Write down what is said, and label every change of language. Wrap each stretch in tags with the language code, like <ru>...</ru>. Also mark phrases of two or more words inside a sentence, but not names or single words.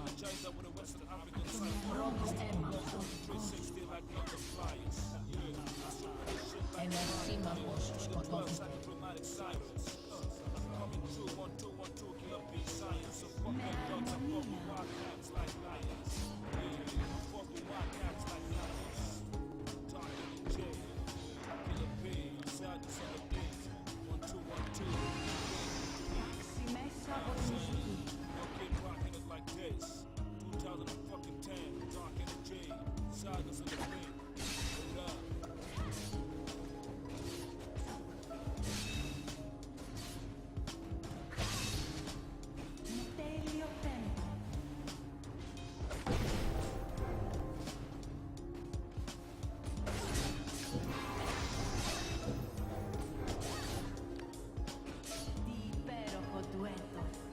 <en>Rise up with a Western African cypher. 360 like number flyers.</en> <el>Ενωσίμαχος σκοτώθηκε.</el> <en>Diplomatic sirens. Coming through, 1-2-1-2, killer B science. So fuck them dogs, I fuck with wildcats like lions. Yeah, I fuck with wildcats like lions. Talking in jail, killer B, sadness on the beat. 1-2-1-2.</en> <el>Μέσα από τη μουσική.</el> <en>No kid rocking it like this. 2010, dark energy, sadness on the beat. Hold up.</en> <el>Τέλειο τέμπο. Τι υπέροχο ντουέτο.</el>